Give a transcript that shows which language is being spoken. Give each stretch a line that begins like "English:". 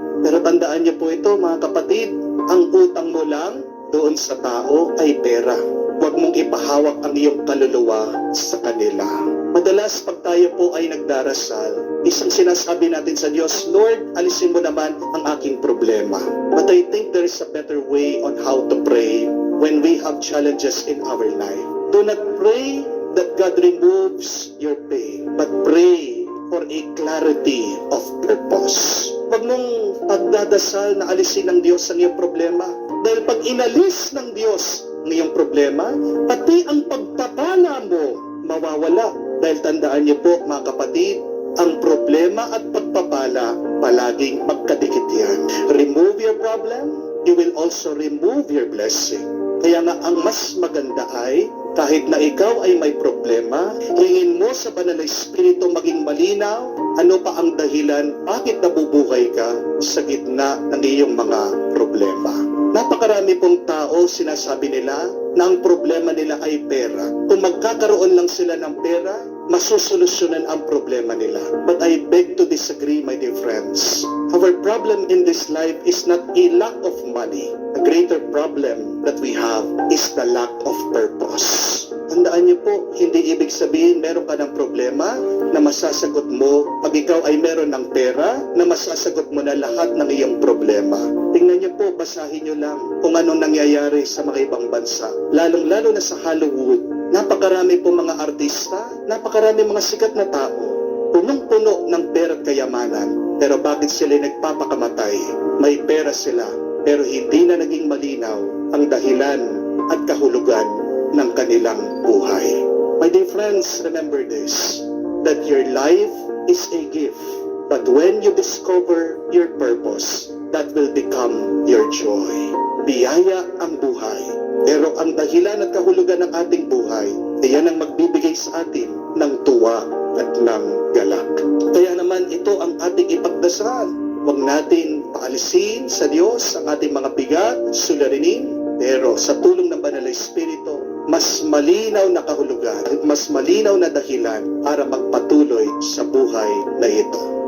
Filipino: Pero tandaan niyo po ito mga kapatid, ang utang mo lang doon sa tao ay pera. huwag mong ipahawak ang iyong kaluluwa sa kanila. Madalas pag tayo po ay nagdarasal, isang sinasabi natin sa Diyos, Lord, alisin mo naman ang aking problema.
English: But I think there is a better way on how to pray when we have challenges in our life. Do not pray that God removes your pain, but pray for a clarity of purpose.
Filipino: Huwag mong pagdadasal na alisin ng Diyos ang iyong problema. Dahil pag inalis ng Diyos ang iyong problema, pati ang pagpapala mo mawawala. Dahil tandaan niyo po mga kapatid, ang problema at pagpapala palaging magkadikit yan.
English: Remove your problem, you will also remove your blessing.
Filipino: Kaya nga ang mas maganda ay kahit na ikaw ay may problema, hingin mo sa Banal na Espiritu maging malinaw, ano pa ang dahilan bakit nabubuhay ka sa gitna ng iyong mga problema. Napakarami pong tao sinasabi nila na ang problema nila ay pera. Kung magkakaroon lang sila ng pera, masusolusyonan ang problema nila.
English: But I beg to disagree, my dear friends. Our problem in this life is not a lack of money. A greater problem that we have is the lack of purpose.
Filipino: Tandaan niyo po, hindi ibig sabihin meron ka ng problema na masasagot mo pag ikaw ay meron ng pera na masasagot mo na lahat ng iyong problema. Tingnan niyo po, basahin niyo lang kung anong nangyayari sa mga ibang bansa. Lalong-lalo na sa Hollywood. Napakarami po mga artista, napakarami mga sikat na tao. Punong-puno ng pera at kayamanan. Pero bakit sila nagpapakamatay? May pera sila, pero hindi na naging malinaw ang dahilan at kahulugan ng kanilang buhay.
English: My dear friends, remember this, that your life is a gift. But when you discover your purpose, that will become your joy.
Filipino: Biyaya ang buhay. Pero ang dahilan at kahulugan ng ating buhay, iyan ang magbibigay sa atin ng tuwa at ng galak. Kaya naman ito ang ating ipagdasal. Huwag natin paalisin sa Diyos ang ating mga bigat, suliranin, pero sa tulong ng Banal na Espiritu, mas malinaw na kahulugan at mas malinaw na dahilan para magpatuloy sa buhay na ito.